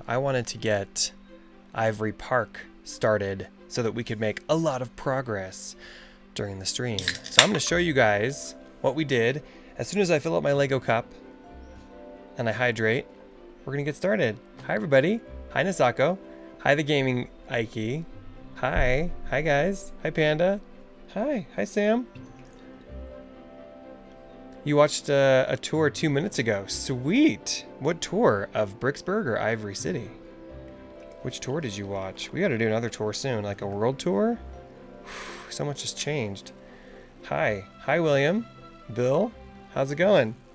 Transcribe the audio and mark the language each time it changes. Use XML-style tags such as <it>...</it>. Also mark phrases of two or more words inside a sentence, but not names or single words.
<en>I wanted to get Ivory Park started so that we could make a lot of progress during the stream. So I'm going to show you guys what we did. As soon as I fill up my Lego cup and I hydrate, we're gonna get started. Hi everybody. Hi Nisako. Hi the gaming Ike. Hi. Hi guys. Hi Panda. Hi. Hi Sam. You watched a tour 2 minutes ago. Sweet. What tour? Of Bricksburg or Ivory City? Which tour did you watch? We gotta do another tour soon, like a world tour? Whew, so much has changed. Hi. Hi William. Bill, how's it going?</en>